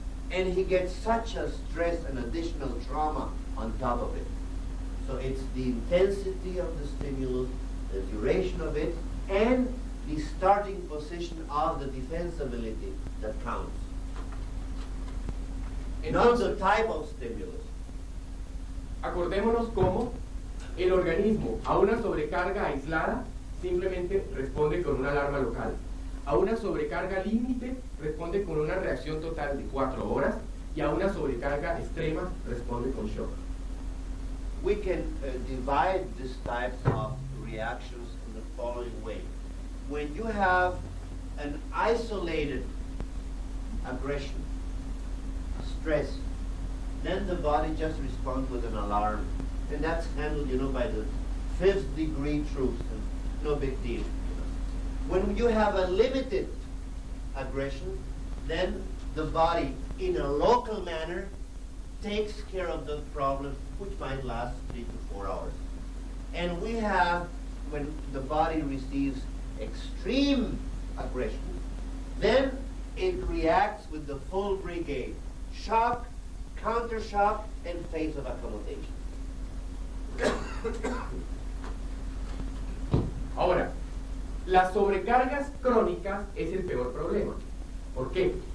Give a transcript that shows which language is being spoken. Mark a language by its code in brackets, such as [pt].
[en] And he gets such a stress and additional trauma on top of it. So it's the intensity of the stimulus, the duration of it, and the starting position of the defense ability that counts. Not the type of stimulus. [es] Acordémonos cómo el organismo a una sobrecarga aislada simplemente responde con una alarma local. A una sobrecarga límite responde con una reacción total de 4 horas y a una sobrecarga extrema responde con shock. [en] We can divide these types of reactions in the following way. When you have an isolated aggression, stress, then the body just responds with an alarm. And that's handled, by the 5th degree troops, and no big deal. When you have a limited aggression, then the body, in a local manner, takes care of the problem, which might last 3 to 4 hours. And we have, when the body receives extreme aggression, then it reacts with the full brigade. Shock, counter-shock, and phase of accommodation. [es] Ahora, las sobrecargas crónicas es el peor problema. ¿Por qué?